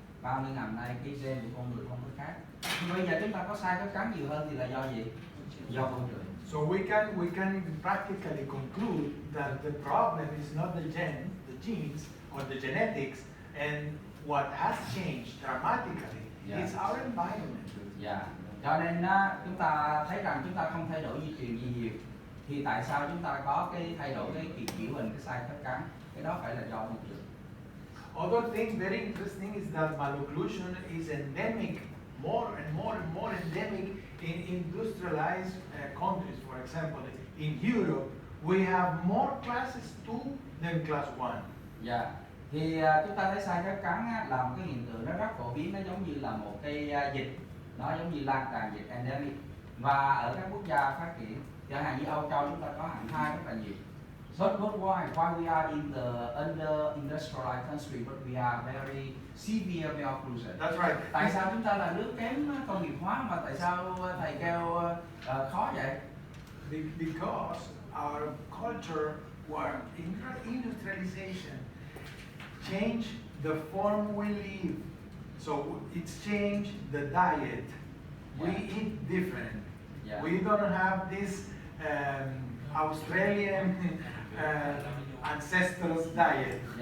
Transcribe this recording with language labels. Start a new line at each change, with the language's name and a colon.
Vietnamese: 30 năm nay cái gen của con người không có khác. Nhưng bây giờ chúng ta có sai khớp cắn nhiều hơn thì là do gì? Do con người.
English: So we can practically conclude that the problem is not the genes or the genetics, and what has changed dramatically is our environment.
Vietnamese: Dạ. Cho nên chúng ta thấy rằng chúng ta không thay đổi di truyền gì nhiều, thì tại sao chúng ta có cái thay đổi cái kiểu hình, cái sai khớp cắn? Cái đó phải là do môi trường.
English: Other thing very interesting is that malocclusion is endemic, more and more endemic in industrialized countries. For example, in Europe, we have more classes 2 than class 1.
Vietnamese: Dạ. Thì chúng ta thấy sai khớp cắn là một cái hiện tượng nó rất phổ biến, nó giống như là một cái dịch, nó giống như lan tràn dịch endemic. Và ở các quốc gia phát triển, chẳng hạn như Âu Châu chúng ta có hạng 2 rất là nhiều.
English: So why we are in the under-industrialized country but we are very severe malocclusion? That's right.
Vietnamese: Tại sao chúng ta là nước kém công nghiệp hóa mà tại sao thầy kêu khó vậy?
English: Because our culture or industrialization changed the form we live. So it's changed the diet. We eat different. We don't have this Australian ancestral diet.